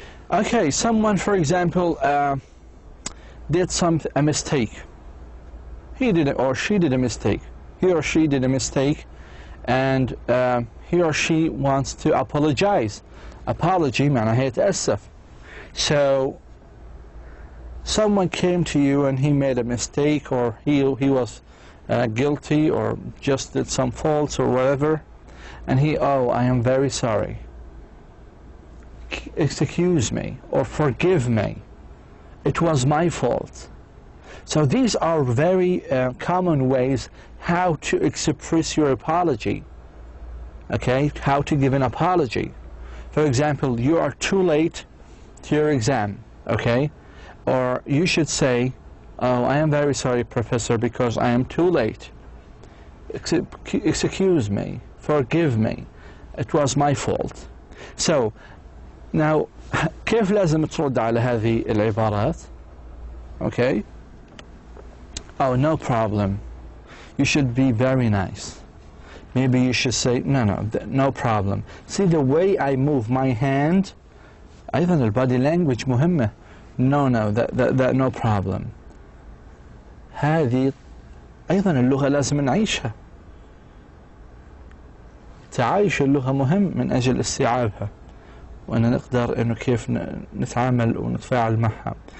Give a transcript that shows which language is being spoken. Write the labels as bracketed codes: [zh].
[en] Okay, someone, for example, did a mistake. He did or she did a mistake. He or she did a mistake, and he or she wants to apologize. [ar] Apology معناها يتأسف. [en] So someone came to you and he made a mistake, or he was guilty, or just did some faults or whatever, and I am very sorry. Excuse me, or forgive me. It was my fault. So these are very common ways how to express your apology. Okay, how to give an apology. For example, you are too late to your exam, okay? Or you should say, oh, I am very sorry, Professor, because I am too late. Excuse me, forgive me, it was my fault. [ar] So, now, كيف لازم ترد على هذه العبارات؟ Okay? [en] Oh, no problem. You should be very nice. Maybe you should say, no problem. See the way I move my hand? [ar] أيضا البادي language مهمة. [en] No, that no problem. [ar] هذه أيضا اللغة لازم نعيشها. تعايش اللغة مهم من أجل استيعابها، وأن نقدر إنه كيف نتعامل ونتفاعل معها.